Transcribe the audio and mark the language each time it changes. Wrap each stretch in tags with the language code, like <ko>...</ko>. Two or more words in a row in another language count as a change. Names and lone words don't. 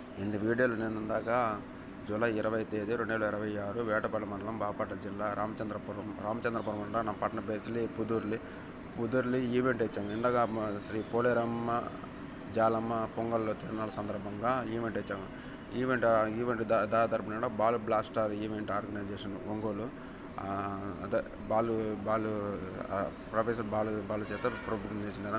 <te>ఇందు వీడియోలు నిందాక జూలై 20 తేదీ 2026 వేటపల్లి మండలం బాపట్ల జిల్లా రామచంద్రపురం మండలం</te> <kn>ನಮ್ಮ ಪಟ್ಟಣ ಬೇಸಲಿ</kn> <te>పుదూర్లి ఈవెంట్ ఇచ్చాము. ఇండగా శ్రీ పోలేరమ్మ జాలమ్మ పొంగల్ తిరునాళ్ళ సందర్భంగా ఈవెంట్ ఇచ్చాము. ఈవెంట్ తరపున బాల్ బ్లాస్టర్ ఈవెంట్ ఆర్గనైజేషన్ ఒంగోలు అదే ప్రొఫెసర్ బాలు చేత ప్రోగ్రామ్ చేసినారు.</te>